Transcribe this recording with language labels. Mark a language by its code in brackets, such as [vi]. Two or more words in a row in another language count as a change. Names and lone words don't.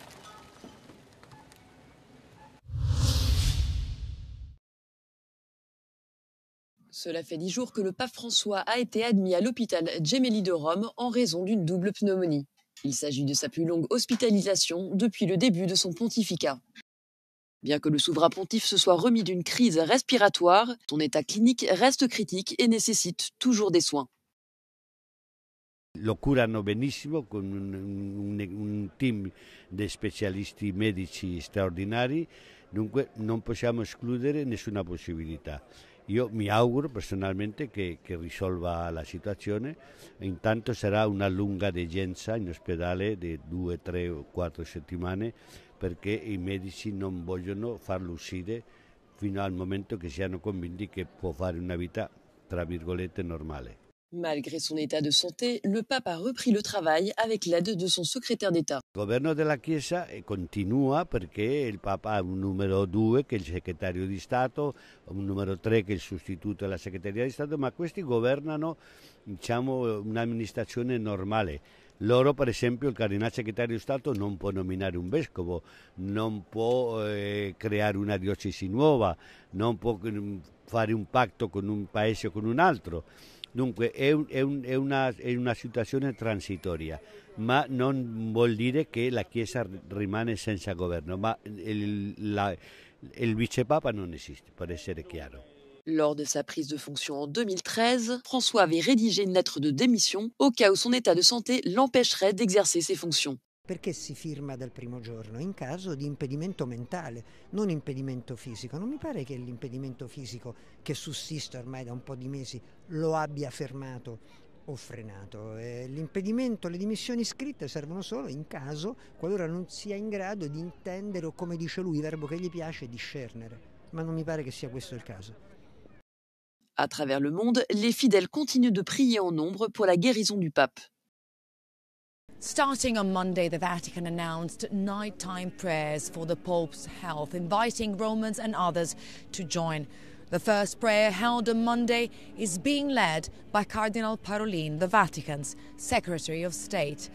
[fr] Cela fait 10 jours que le pape François a été admis à l'hôpital Gemelli de Rome en raison d'une double pneumonie. Il s'agit de sa plus longue hospitalisation depuis le début de son pontificat. Bien que le souverain pontife se soit remis d'une crise respiratoire, son état clinique reste critique et nécessite toujours des soins. [it] Lo curano benissimo con un team di specialisti medici straordinari, dunque non possiamo escludere nessuna possibilità. Io mi auguro personalmente che risolva la situazione, intanto sarà una lunga degenza in ospedale di 2, 3 o 4 settimane perché i medici non vogliono farlo uscire fino al momento che siano convinti che può fare una vita, tra virgolette, normale. [fr] Malgré son état de santé, le pape a repris le travail avec l'aide de son secrétaire d'État. [it] Il governo della Chiesa continua perché il Papa ha un numero 2 che è il segretario di Stato, un numero 3 che è il sostituto della segreteria di Stato, ma questi governano, diciamo, un'amministrazione normale. Loro, per esempio, il cardinale segretario di Stato non può nominare un vescovo, non può creare una diocesi nuova, non può fare un patto con un paese o con un altro. Dunque è una situazione transitoria, ma non vuol dire che la Chiesa rimane senza governo, ma il vicepapa non esiste, per essere chiaro. [fr] Lors de sa prise de fonction en 2013, François avait rédigé une lettre de démission au cas où son état de santé l'empêcherait d'exercer ses fonctions. [it] Perché si firma dal primo giorno? In caso di impedimento mentale, non impedimento fisico. Non mi pare che l'impedimento fisico, che sussiste ormai da un po' di mesi, lo abbia fermato o frenato. L'impedimento, le dimissioni scritte servono solo in caso, qualora non sia in grado di intendere o, come dice lui, verbo che gli piace, discernere. Ma non mi pare che sia questo il caso. [fr] À travers le monde, les fidèles continuent de prier en nombre pour la guérison du pape. [en] Starting on Monday, the Vatican announced nighttime prayers for the Pope's health, inviting Romans and others to join. The first prayer held on Monday is being led by Cardinal Parolin, the Vatican's Secretary of State.